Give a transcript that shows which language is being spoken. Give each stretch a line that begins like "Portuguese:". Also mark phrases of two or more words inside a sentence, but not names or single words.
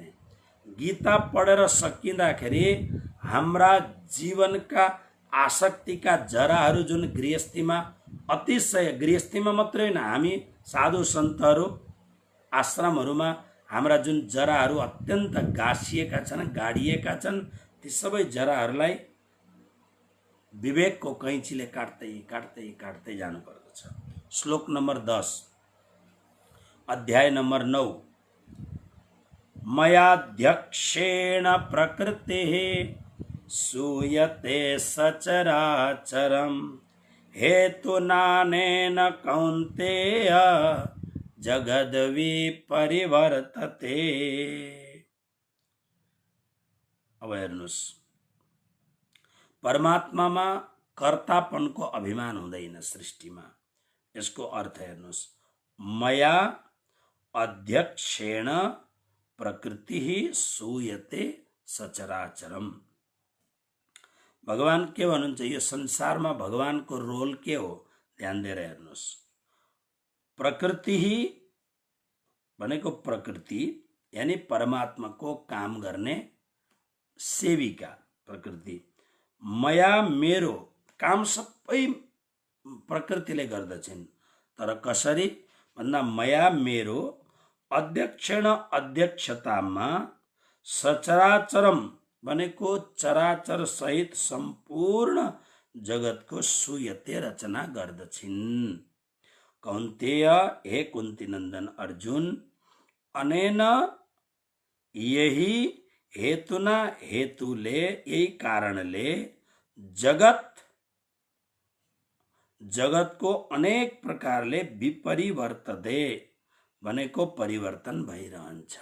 Nepali: गीता पढेर सकिँदाखेरि हाम्रा जीवनका आसक्तिका जराहरू जुन गृहस्थीमा अतिशय, गृहस्थीमा मात्रै होइन, हामी साधु सन्तहरू आश्रमहरूमा हाम्रा जुन जराहरू अत्यन्त गाँसिएका छन्, गाडिएका छन्, ती सबै जराहरूलाई विवेकको कैँचीले काट्दै काट्दै काट्दै जानुपर्दछ। श्लोक नम्बर 10, अध्याय नम्बर 9।
Sanskrit: मयाध्यक्षेण प्रकृतिः सूयते सचराचरं हेतुनानेन कौन्तेय जगद्वि परिवर्तते।
Nepali: अब हेर्नुहोस्, परमात्मामा कर्तापनको अभिमान हुँदैन सृष्टिमा। यसको अर्थ हेर्नुहोस्,
Sanskrit: मया अध्यक्षेण प्रकृति सूयते सचराचरम।
Nepali: भगवान के भन्नुहुन्छ, यो संसारमा भगवानको रोल के हो ध्यान दिएर हेर्नुहोस्। प्रकृति भनेको प्रकृति यानी परमात्माको काम गर्ने सेविका प्रकृति। मया मेरो काम सबै प्रकृतिले गर्दछिन्, तर कसरी भन्दा मया मेरो अध्यक्षण अध्यक्षतामा सचराचरम भनेको चराचर सहित सम्पूर्ण जगतको सुयते रचना गर्दछिन्। कौन्तेय, हे कुन्ती नन्दन अर्जुन, अनेन यही हेतुना हेतुले यही कारणले जगतको अनेक प्रकारले विपरिवर्तते भनेको परिवर्तन भइरहन्छ।